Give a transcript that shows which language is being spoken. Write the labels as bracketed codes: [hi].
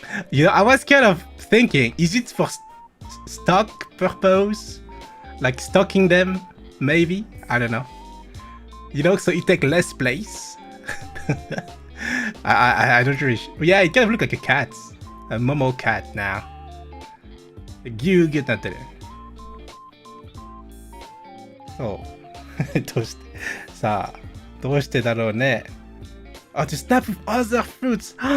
[en] You know, I was kind of thinking, is it for stock purpose? Like stocking them, maybe? I don't know. You know, so it takes less place. I don't really. Yeah, it kind of looks like a cat, a Momo cat now. [ja] ぎゅうぎゅうになってる。そう。どうしてさあ、どうしてだろうね。 [en] Oh, to snap with other fruits.